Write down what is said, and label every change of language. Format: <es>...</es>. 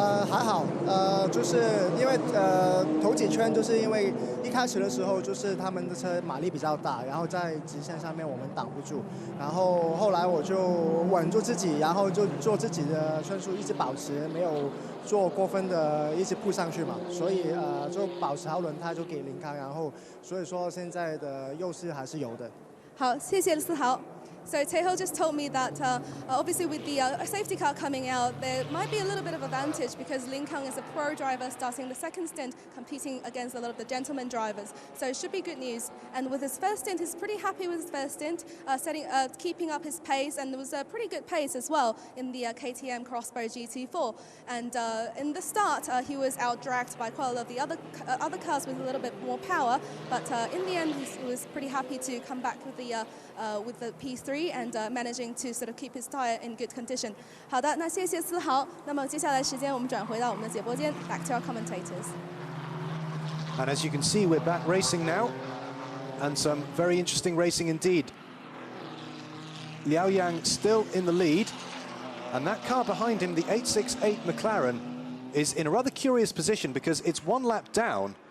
<zh>还好，就是因为头几圈就是因为一开始的时候就是他们的车马力比较大，然后在直线上面我们挡不住，然后后来我就稳住自己，然后就做自己的圈速一直保持，没有做过分的一直扑上去嘛，所以就保持好轮胎就给林康，然后所以说现在的优势还是有的。好，谢谢思豪。</zh> <en>So Teho just told me that obviously with the safety car coming out, there might be a little bit of advantage because Lin Kang is a pro driver starting the second stint, competing against a lot of the gentleman drivers. So it should be good news. And with his first stint, he's pretty happy with his first stint, keeping up his pace, and there was a pretty good pace as well in the KTM Crossbow GT4. And in the start, he was out-dragged by quite a lot of the other cars with a little bit more power. But in the end, he was pretty happy to come back with the P3. And managing to sort of keep his tire in good condition.</en> <zh>好的，那谢谢思豪。那么接下来时间我们转回到我们的解播间 ，</zh> <en>back to our commentators. And as you can see, we're back racing now, and some very interesting racing indeed. Liao Yang still in the lead, and that car behind him, the 868 McLaren, is in a rather curious position because it's 1 lap down.</en>